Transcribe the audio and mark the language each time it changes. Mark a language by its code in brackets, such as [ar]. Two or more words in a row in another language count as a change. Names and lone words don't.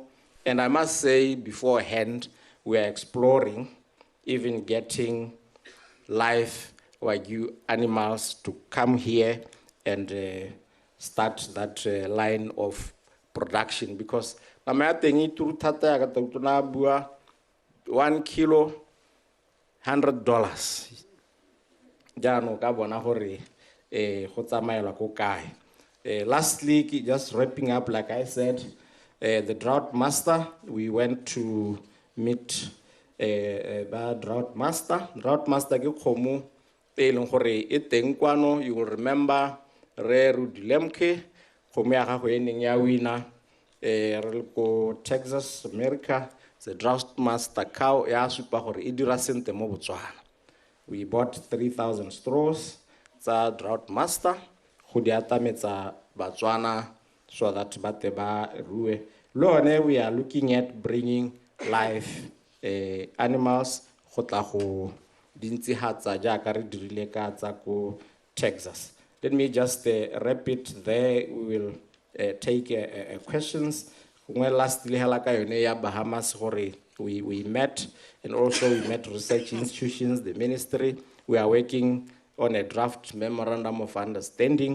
[en] And I must say beforehand, we are exploring even getting live Wagyu animals to come here and start that line of production, because 1 kilo, $100. Lastly, just wrapping up, like I said, the drought master, we went to meet drought master. Drought master [tn] ke khomo e leng gore e teng kwano. [en] You will remember [tn] Re Rudilemke, khomo ya gagwe e neng ya wina re ko Texas, America. [en] The drought master cow [tn] ya supa gore e dira sente mo Botswana. [en] We bought 3,000 straws tsa drought master [tn] go di atametsa Batswana [en] so that [tn] bate ba rue. Lone, [en] we are looking at bringing live animals [tn] go tla go dintsihatsa jaaka re dirile ka tsa ko Texas. [en] Let me just wrap it there. We will take questions. Lastly, Bahamas, we met, and also we met research institutions, the ministry. We are working on a draft memorandum of understanding.